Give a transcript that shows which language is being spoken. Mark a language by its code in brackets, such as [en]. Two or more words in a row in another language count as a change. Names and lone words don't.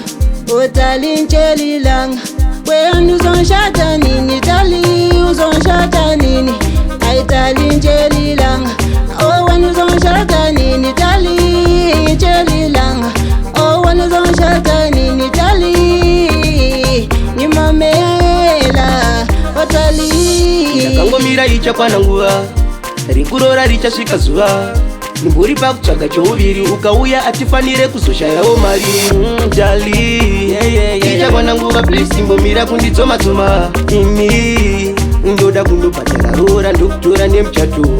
[nd] Oh dali nchelilanga, wena uzonshada nini dali, uzonshada nini. Ay dali nchelilanga, oh wena uzonshada nini dali, nchelilanga. Oh wena uzonshada nini dali, nimamela, oh dali. [sn] Ndakangomira ichakwana nguva, rikurora richasvika zuva. Nimbori pakutsvaga chouviri ukauya atifanire kuzoshayawo mari. Dali ichakwana nguva, please timbomira kundidzoma-dzoma. Ini ndoda kunobhadhara rora ndokutora nemuchato.